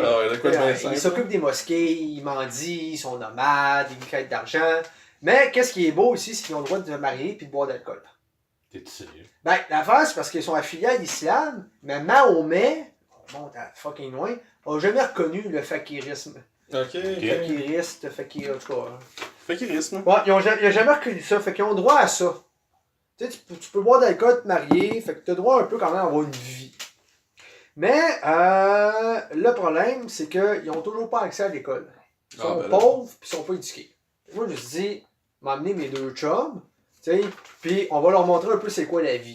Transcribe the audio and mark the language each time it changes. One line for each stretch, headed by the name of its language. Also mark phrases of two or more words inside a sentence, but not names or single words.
French: Ah ouais, de quoi de bien simple. ils s'occupent des mosquées, ils mendient, ils sont nomades, ils quêtent d'argent. Mais qu'est-ce qui est beau ici, c'est qu'ils ont le droit de se marier et de boire d'alcool. T'es-tu sérieux? Ben, l'affaire, c'est parce qu'ils sont affiliés à l'islam, mais Mahomet, on monte à fucking loin, a jamais reconnu le fakirisme. Ok. Fakiriste, fakir, en tout cas. Fakirisme. Ouais, ils ont jamais reconnu ça, fait qu'ils ont droit à ça. Tu sais, tu peux boire d'alcool, te marier, fait que tu as droit un peu quand même à avoir une vie. Mais le problème, c'est qu'ils n'ont toujours pas accès à l'école. Ils sont ben là. pauvres puis ils sont pas éduqués. Moi, je me suis dit, m'amener mes deux chums, tu sais, puis on va leur montrer un peu c'est quoi la vie.